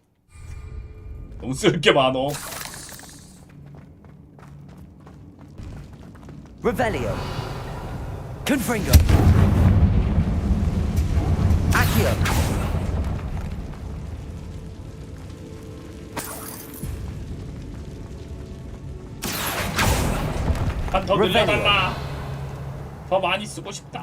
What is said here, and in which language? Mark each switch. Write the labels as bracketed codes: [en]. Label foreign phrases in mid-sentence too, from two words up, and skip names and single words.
[ko] 너무 쓸 게 많어. [en] Revelio. Confringo. Accio. [ko] 한 더 늘려달라. 더 많이 쓰고 싶다.